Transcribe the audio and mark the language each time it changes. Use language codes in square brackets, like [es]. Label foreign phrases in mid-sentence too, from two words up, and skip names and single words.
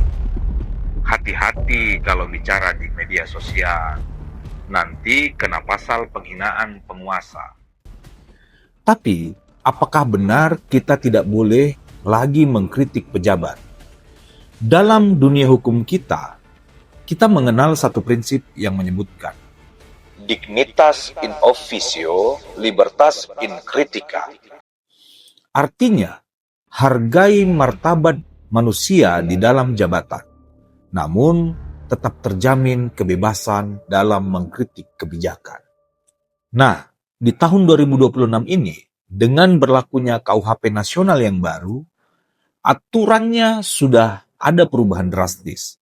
[id] Hati-hati kalau bicara di media sosial, nanti kena pasal penghinaan penguasa. Tapi, apakah benar kita tidak boleh lagi mengkritik pejabat? Dalam dunia hukum kita mengenal satu prinsip yang menyebutkan [la] dignitas in officio, libertas in critica. [id] Artinya, hargai martabat manusia di dalam jabatan, namun tetap terjamin kebebasan dalam mengkritik kebijakan. Nah, di tahun 2026 ini, dengan berlakunya KUHP nasional yang baru, aturannya sudah ada perubahan drastis.